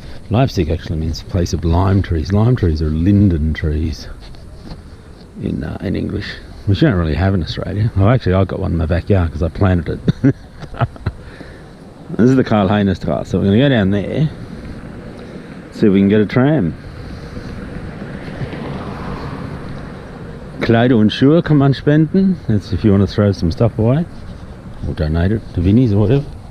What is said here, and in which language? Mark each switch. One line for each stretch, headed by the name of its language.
English: Leipzig actually means place of lime trees. Lime trees are linden trees in English, which you don't really have in Australia. Oh, actually, I've got one in my backyard because I planted it. This is the Karl-Heine-Straße, so we're going to go down there, see if we can get a tram.
German: Kleider und Schuhe kann man spenden.
English: That's if you want to throw some stuff away or donate it to Vinnie's or whatever.